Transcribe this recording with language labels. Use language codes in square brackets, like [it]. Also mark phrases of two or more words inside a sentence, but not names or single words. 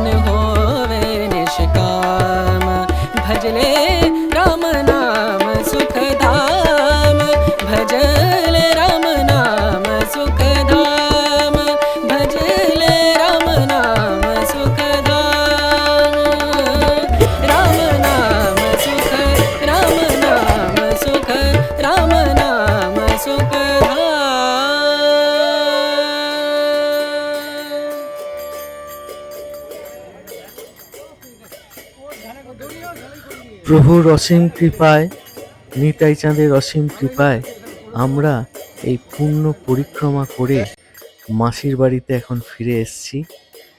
[hi] होवे निष्काम भजले राम नाम सुख धाम भजले राम नाम सुख धाम भजले राम नाम सुख धाम राम नाम सुख राम नाम सुख राम नाम सुख धाम [bn] প্রভুর অসীম কৃপায়, নিতাই চাঁদের অসীম কৃপায় আমরা এই পূর্ণ পরিক্রমা করে মাসির বাড়িতে এখন ফিরে এসেছি।